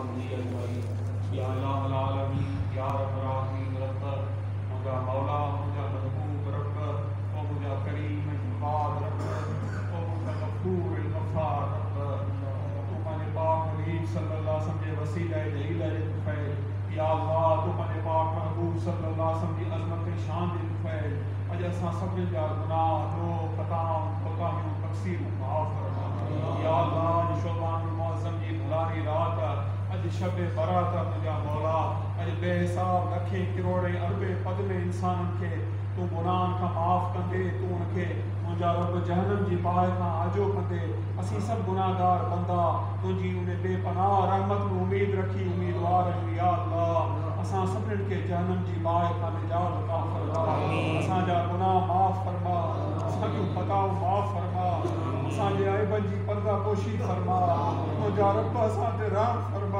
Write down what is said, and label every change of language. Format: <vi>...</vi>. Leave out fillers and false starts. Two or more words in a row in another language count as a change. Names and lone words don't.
<ar>أجمعين يا إله العالمين يا رب العالمين</ar> <sd>रब्ब मुझा मौला मुझा महबूब रब्ब ओ मुझा करीम जवाद रब्ब ओ मुझा गफूर गफ्फार रब्ब तू माने पाक हबीब</sd> <ar>صلى الله عليه وسلم</ar> <sd>के वसीला जलील फैल</sd> <ar>يا الله</ar> <sd>तू माने पाक महबूब</sd> <ar>صلى الله عليه وسلم</ar> <sd>की अजमत शान दे फैल अज असां सभिनी जा गुनाह रो खताऊं कोताहियूं तक़सीरूं माफ़ फरमा</sd> <ar>يا الله</ar> <sd>शोबान मुअज़्ज़म जी भलारी रात अज शब बरात मुझा मौला अज बेहिसाब लखे करोड़े अरबे पदले इंसानन के तू गुनाहन का माफ़ कंदे तू उनके मुझा रब जहन्नम जी बाहि खां आजो कंदे असीं सब गुनाहगार बंदा तुझी उन बेपनाह रहमत में उम्मीद रखी उम्मीदवार आहियूं</sd> <ar>يا الله</ar> <sd>असां सभिनीनि के जहन्नम जी बाहि खां निजात अता फरमा असांजा गुनाह माफ़ फरमा असांजूं ख़ताऊं माफ़ फरमा असांजे ऐबनि जी पर्दा पोशी फरमा मुझा रब असां ते रहम फरमा</sd>